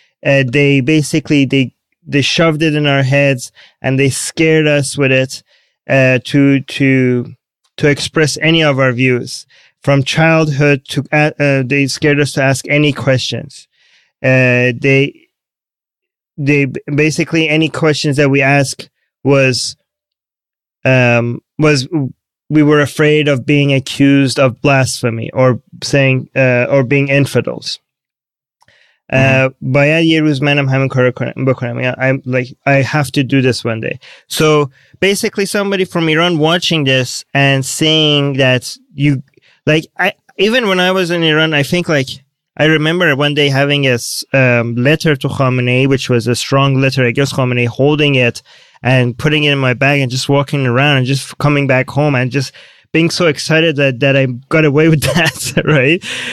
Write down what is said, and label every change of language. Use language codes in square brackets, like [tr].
[en] They shoved it in our heads and they scared us with it to express any of our views from childhood to they scared us to ask any questions. They basically any questions that we ask was we were afraid of being accused of blasphemy or saying or being infidels. [fa] باید یه روز منم همین کارو بکنم. [en] I'm like, I have to do this one day. So basically somebody from Iran watching this and seeing that you like, even when I was in Iran, I think like I remember one day having a letter to Khamenei, which was a strong letter against Khamenei, holding it and putting it in my bag and just walking around and just coming back home and just being so excited that I got away with that, right?